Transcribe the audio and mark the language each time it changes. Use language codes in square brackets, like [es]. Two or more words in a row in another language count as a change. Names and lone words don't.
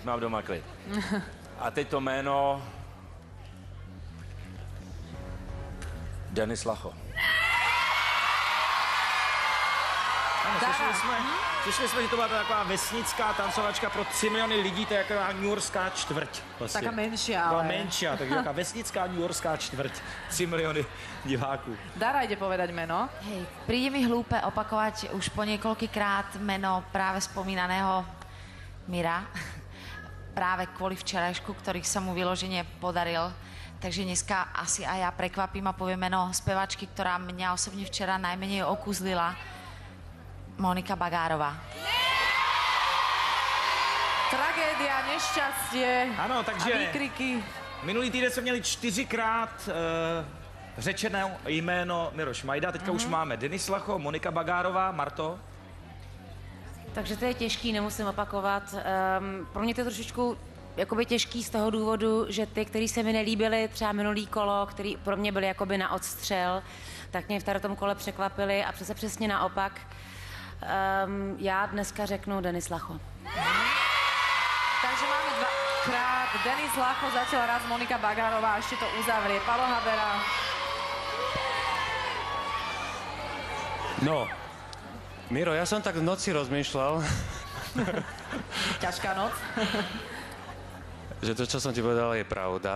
[cs] Teď mám doma klid. A teď to jméno... Denis Lacho. Ano, slyšeli jsme, že to byla taková vesnická tancovačka pro 3 miliony lidí, to je taková newyorská čtvrť. Vlastně. [sk] Taká menšia, ale... [cs] Byla menšia, takže taková vesnická newyorská čtvrť. 3 miliony diváků. [sk] Dara ide povedať meno. Hej, príde mi hlúpe opakovať už po niekoľkýkrát meno práve spomínaného Mira. Práve kvôli včerajšku, ktorých sa mu vyloženie podaril. Takže dneska asi aj ja prekvapím a poviem meno spevačky, ktorá mňa osobne včera najmenej okúzlila. Monika Bagárová. Tragédia, nešťastie [cs] Ano, takže [sk] a výkriky. [cs] minulý týden jsme měli 4krát řečené jméno Miroš Majda, teďka už máme Denis Lacho, Monika Bagárová, Marto. Takže to je těžký, nemusím opakovat. Pro mě to je trošičku jakoby těžký z toho důvodu, že ty, který se mi nelíbily, třeba minulý kolo, který pro mě byly jakoby na odstřel, tak mě v tom kole překvapili a přesně naopak. Já dneska řeknu Denis Lacho. [sk] Takže máme dvakrát Denis Lacho, zatiaľ raz Monika Bagárová, ešte to uzavrie Palo Habera. No, Miro, ja som tak v noci rozmýšľal, Ťažká noc. že to, čo som ti povedal, je pravda.